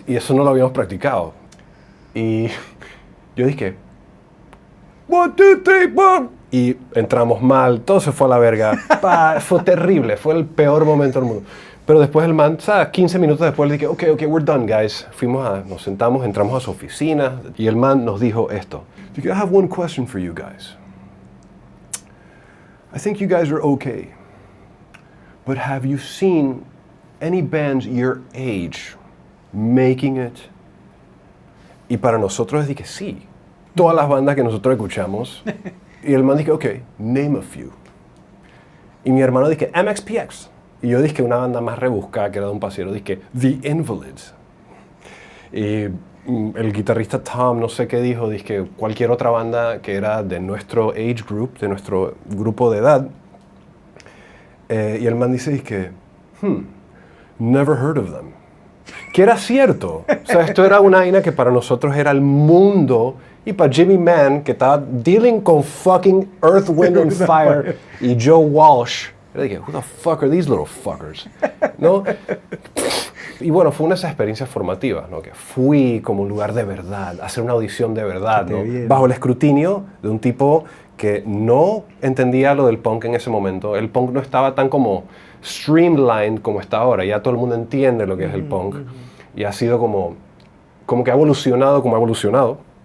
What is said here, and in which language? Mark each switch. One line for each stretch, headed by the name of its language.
Spanish: Y eso no lo habíamos practicado. Y yo dije, 1, 2, 3, 4. Y entramos mal, todo se fue a la verga. Fue terrible, fue el peor momento del mundo. Pero después el man, ¿sabes? 15 minutos después le dije, ok,
English: we're done, guys.
Spanish: Nos sentamos, entramos a su oficina y el man nos dijo esto.
English: I have one question for you guys. I think you guys are okay. But have you seen any bands your age making it?
Spanish: Y para nosotros dije, sí. Todas las bandas que nosotros escuchamos. Y el man dijo, ok,
English: name a few.
Spanish: Y mi hermano dije, MXPX. Y yo dije una banda más rebuscada que era de un pasero, dije The Invalids. Y el guitarrista Tom, no sé qué dijo, dije cualquier otra banda que era de nuestro
English: age group,
Spanish: de nuestro grupo de edad. Y el man dice, dije,
English: never heard of them.
Spanish: Que era cierto. O sea, esto era una vaina que para nosotros era el mundo. Y para Jimmy Mann, que estaba dealing con fucking Earth, Wind and Fire y Joe Walsh.
English: Yo dije, who the fuck are these little fuckers?
Spanish: ¿No? Y bueno, fue una de esas experiencias formativas, ¿no? Que fui como un lugar de verdad, a hacer una audición de verdad, ¿no? Bajo el escrutinio de un tipo que no entendía lo del punk en ese momento. El punk no estaba tan como streamlined como está ahora. Ya todo el mundo entiende lo que es el punk. Y ha sido como que ha evolucionado como ha evolucionado.